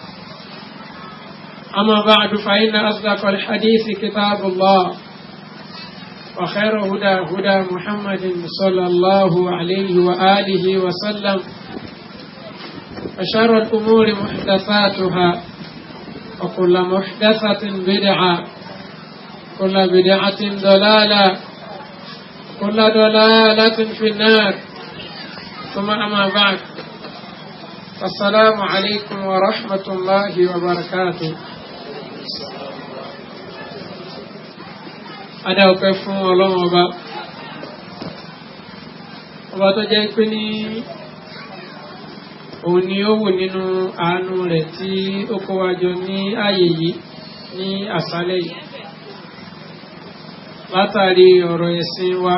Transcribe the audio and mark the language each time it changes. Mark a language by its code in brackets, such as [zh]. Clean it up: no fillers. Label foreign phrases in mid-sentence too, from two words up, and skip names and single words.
[ar] أما بعد فإن أصدق الحديث كتاب الله وخير هدى محمد صلى الله عليه وآله وسلم وشر الأمور محدثاتها وكل محدثة بدعة كل بدعة ضلالة كل ضلالة في النار. ثم أما بعد السلام عليكم ورحمة الله وبركاته. [yo] Adá ọpẹ́ fún Ọlọ́run ọba tó jẹ́ pé ní òun ni ó wù nínú àánú rẹ̀ tí ó kó wa jọ ní ààyè yìí ní àṣálẹ́ yìí látàrí ọ̀rọ̀ ẹ̀sìn wa.